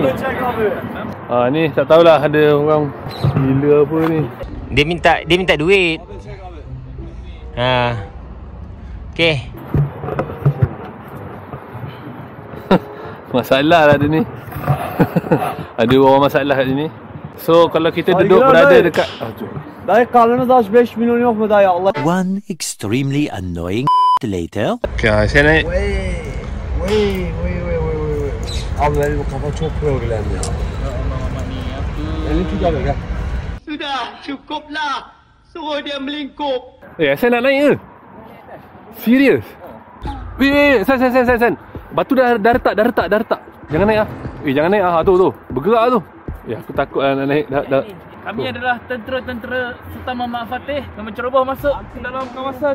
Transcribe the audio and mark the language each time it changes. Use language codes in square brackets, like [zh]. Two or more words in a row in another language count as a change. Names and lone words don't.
[ms] Ni tak tahulah ada orang gila apa ni. Dia minta duit. Okey. Masalah lah dia ni. Ada orang masalah kat sini. So kalau kita duduk berada dekat [tr] Dayı karnınız aç 5 milyon yok mu dayı Allah? [en] One extremely annoying later. [ms] Okay, saya naik. [tr] Vay. Abi benim kafa çok problem ya. Elini tut abi gel. [ms] Sudah cukuplah. Suruh dia melingkup. Saya nak naik ke? Serius? Weh, San. Batu dah retak. Jangan naik ah. Jangan naik ah. Tu. Bergerak tu. Aku takut nak naik. Dah. Kami adalah tentera Sultan Muhammad Fatih yang menceroboh masuk ke dalam kawasan.